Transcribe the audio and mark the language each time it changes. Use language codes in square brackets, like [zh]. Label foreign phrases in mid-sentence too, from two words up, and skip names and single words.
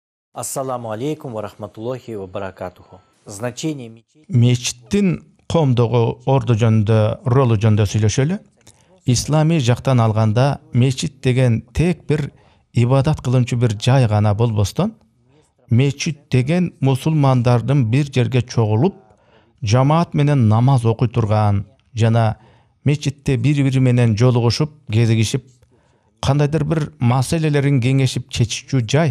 [ar] السلام عليكم ورحمة الله وبركاته. [ru] Значение мечети. [ky] Мечиттин коомдогу орду жөнүндө, ролу жөнүндө сүйлөшөлү. Ислами жактан алганда мечит деген тек бир ибадат кылынчу бир жай гана болбостон, мечит деген мусулмандардын бир жерге чогулуп, жамаат менен намаз окуй турган жана мечитте бири-бири менен жолугушуп, кезигишип, кандайдыр бир маселелерин кеңешип чечүүчү жай.